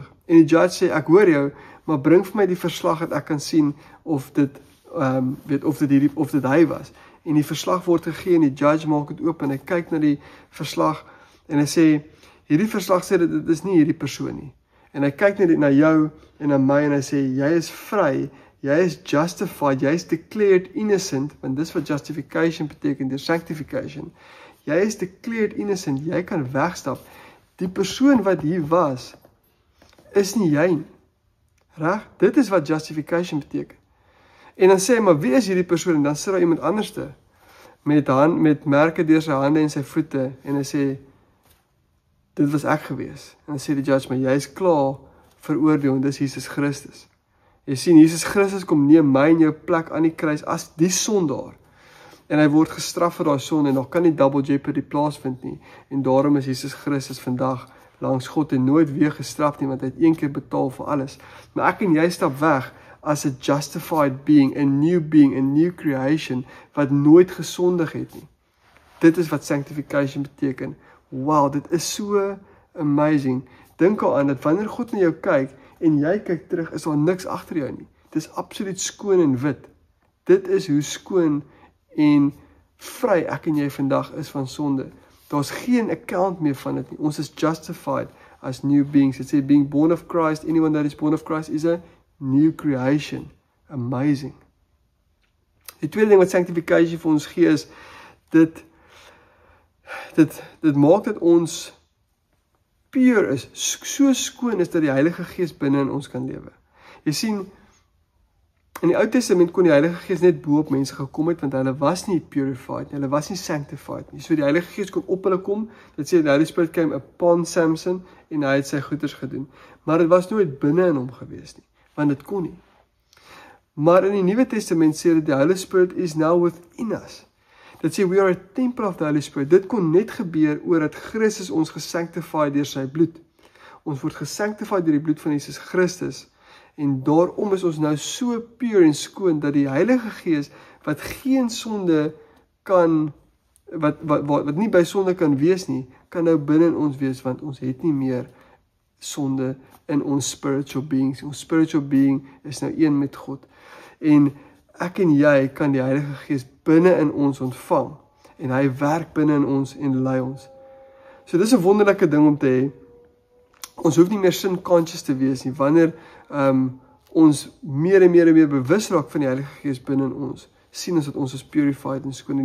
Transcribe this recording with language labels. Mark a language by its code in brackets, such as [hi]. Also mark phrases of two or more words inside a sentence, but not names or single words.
[af] En die judge sê, ek hoor jou, maar bring vir my die verslag dat ek kan sien of dit hy was. En die verslag word gegee en die judge maak dit oop en hy kyk na die verslag en hy sê, hierdie verslag sê dat dit is nie hierdie persoon nie. En hy kyk na jou en na my en hy sê, jy is vry, jy is justified, jy is [en] declared innocent, [af] want dis wat justification beteken, dis sanctification. Jy is [en] declared innocent, [af] jy kan wegstap. Die persoon wat hier was, is nie jy nie. Reg? Dit is wat justification beteken. En dan sê hy, maar wie is hierdie persoon? En dan sit daar iemand anderste, met merke deur sy hande en sy voete, en hy sê, dit was ek gewees. En dan sê die judge, maar jy is klaar veroordeel, en dis Jesus Christus. Jy sien, Jesus Christus kom neem my en jou plek aan die kruis as die sondaar. En hy word gestraf vir daai sonde, en daar kan nie [en] double jeopardy [af] plaasvind nie. En daarom is Jesus Christus vandag langs God en nooit weer gestraf nie, want hy het een keer betaal vir alles. Maar ek en jy stap weg [en] as a justified being, a new creation, [af] wat nooit gesondig het nie. Dit is wat sanctification beteken. Wow, dit is so amazing. Dink aan dat wanneer God na jou kyk, en jy kyk terug, is daar niks agter jou nie. Dit is absoluut skoon en wit. Dit is hoe skoon en vry ek en jy vandag is van sonde. Daar's geen account meer van dit nie. Ons is [en] justified as new beings. [af] Dit sê, [en] being born of Christ, anyone that is born of Christ is a new creation. [af] Amazing. Die tweede ding wat sanctification vir ons gee is, dit maak dat ons pure is, so skoon is dat die Heilige Gees binne in ons kan lewe. Jy sien, in die Ou Testament kon die Heilige Gees net bo op mense gekom het, want hulle was nie purified, hulle was nie sanctified nie. So die Heilige Gees kon op hulle kom, dit sê, [en] the Holy Spirit came upon Samson, [af] en hy het sy goeders gedoen. Maar dit was nooit binne in hom gewees nie, want dit kon nie. Maar in die Nuwe Testament sê dat die [en] Holy Spirit is now within us. [af] Dit sê, [en] we are a temple of the Holy Spirit. [af] Dit kon net gebeur oordat Christus ons gesanctify deur sy bloed. Ons word gesanctify deur die bloed van Jesus Christus, en daarom is ons nou so pure en skoon, dat die Heilige Gees, wat geen sonde kan, wat nie by sonde kan wees nie, kan nou binne in ons wees, want ons het nie meer sonde in ons [en] spiritual beings. [af] Ons [en] spiritual being [af] is nou een met God. En ek en jy kan die Heilige Gees binne in ons ontvang, en hy werk binne in ons en lei ons. So dis 'n wonderlike ding om te hê. Ons hoef nie meer sin-conscious te wees nie, wanneer ons meer en meer bewus raak van die Heilige Gees binne in ons, sien ons dat ons is purified en skoon.